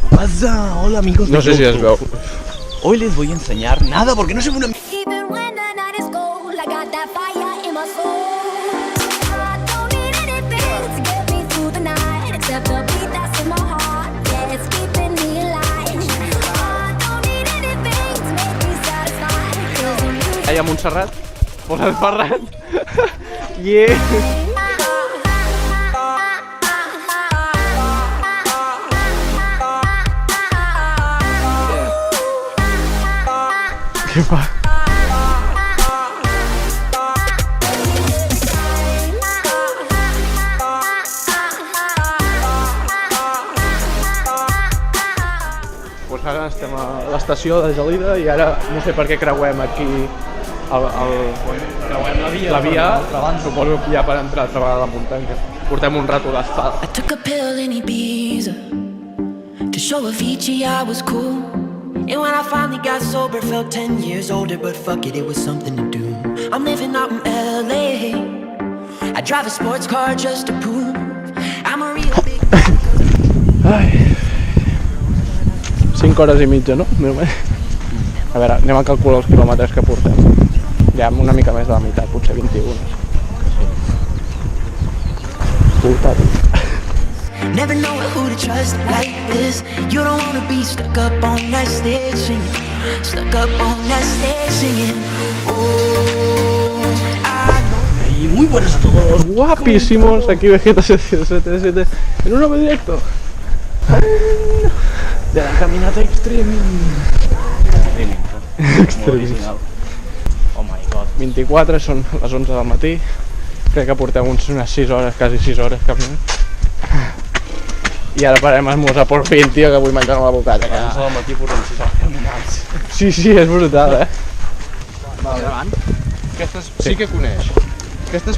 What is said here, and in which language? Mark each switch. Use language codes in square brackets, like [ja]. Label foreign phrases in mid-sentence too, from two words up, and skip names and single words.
[es] casa! Hola amigos de [ca] No sé si es veu. [es] Hoy les voy a enseñar nada porque no se ve una... [en] Even when the night is cold, I got that fire in my soul. I don't need anything to get me through the night, except the beat that's in my heart. Yeah, it's keeping me alive. I don't need anything to make me satisfied. 'Cause I'm losing [ca] Allà a Montserrat, posa el Ferran. Yeah. Què fa? Pues ara estem a l'estació de Gelida i ara no sé per què creuem aquí la via, suposo que ja per entrar altra vegada a la muntanya. Portem un rato d'asfalt. [en] I took a pill in Ibiza to show Avicii I was cool. And when I finally got sober, felt 10 years older, but fuck it, it was something to do. I'm living out in LA. I drive a sports car just to prove I'm a real big... [ca] Ai. 5 hores i mitja, no? A veure, anem a calcular els quilòmetres que portem. Ja una mica més de la meitat, potser 21. Puta vida. [en] Never know who to trust like this. You don't wanna be stuck up on that stage singing, stuck up on that stage singing. Oh, I know. [es] Y muy buenas a todos. Guapísimos, aquí Vegeta 777 en un nuevo directo De la caminata extreme. [en] Extreme. Oh my god. [ca] 24, són les 11 del matí. Crec que portem unes 6 hores, quasi 6 hores caminant. I ara parem a esmorzar [es] por fin, [ca] tio, que vull menjar una bocata. A les 11 del matí portem 6 hores caminants. Sí, és brutal, Vale, davant. Aquestes sí que coneix. Aquestes